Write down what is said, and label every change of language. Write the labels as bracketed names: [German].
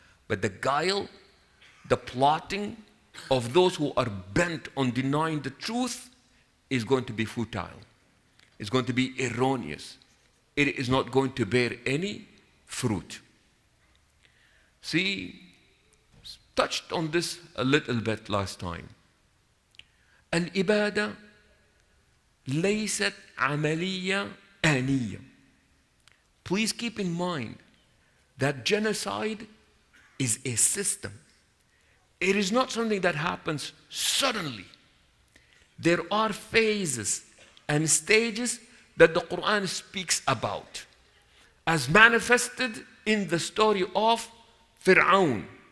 [English] But the guile, the plotting of those who are bent on denying the truth is going to be futile. It's going to be erroneous. It is not going to bear any fruit. See, touched on this a little bit last time. [Arabic] الإبادة ليست عملية آنية. [English] Please keep in mind that genocide is a system. It is not something that happens suddenly. There are phases and stages that the Quran speaks about, as manifested in the story of Fir'aun.